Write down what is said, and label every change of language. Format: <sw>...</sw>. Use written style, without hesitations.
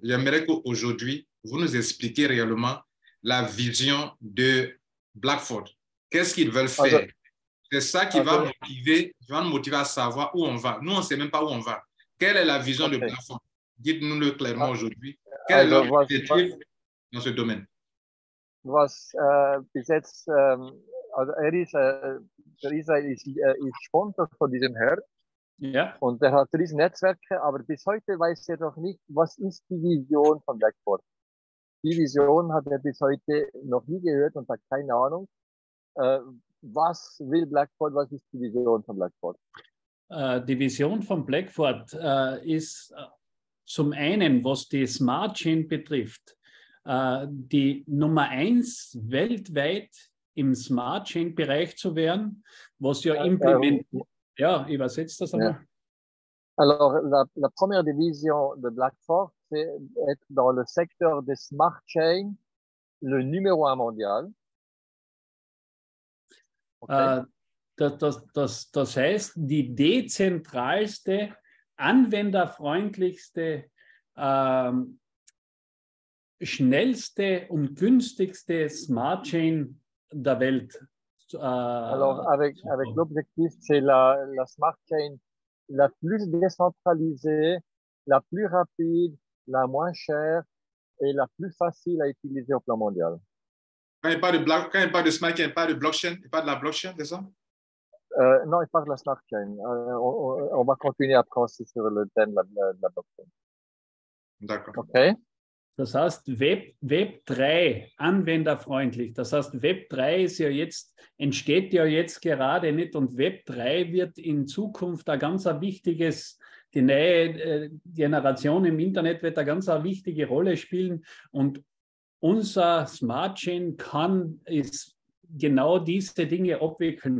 <fr>J'aimerais qu'aujourd'hui, vous nous expliquiez réellement la vision de Blackford. Qu'est-ce qu'ils veulent faire? C'est ça qui va nous motiver à savoir où on va. Nous, on ne sait même pas où on va. Quelle est la vision de Blackford? Dites-nous-le clairement aujourd'hui. Quel est leur objectif dans ce domaine?</fr> <de>Was bis jetzt, also der Israel ist Sponsor von diesem Herr. Ja. Und der hat riesen Netzwerke, aber bis heute weiß er noch nicht, was ist die Vision von Blackford. Die Vision hat er bis heute noch nie gehört und hat keine Ahnung. Was will Blackford, was ist die Vision von Blackford? Die Vision von Blackford ist zum einen, was die Smart Chain betrifft, die Nummer 1 weltweit im Smart Chain Bereich zu werden, was ja implementiert. Ja, übersetzt das einmal.</de> <fr>Alors, la première division de Blackford, c'est être dans le secteur des Smart Chain, le numéro 1 mondial. Okay.</fr> <de>Das heißt, die dezentralste, anwenderfreundlichste, schnellste und günstigste Smart Chain der Welt.</de> <fr>Alors, avec l'objectif, c'est la Smart Chain la plus décentralisée, la plus rapide, la moins chère et la plus facile à utiliser au plan mondial. Quand il parle de smart chain, il parle de blockchain, il parle de la blockchain, c'est ça? Non, il parle de la smart chain. On va continuer après aussi sur le thème de la blockchain. D'accord. Okay.</fr> <de>Das heißt, Web 3, anwenderfreundlich. Das heißt, Web 3 ist ja jetzt, entsteht ja jetzt gerade nicht und Web 3 wird in Zukunft ein ganz wichtiges, die neue Generation im Internet wird eine ganz wichtige Rolle spielen und unser Smart Chain ist genau diese Dinge abwickeln.</de>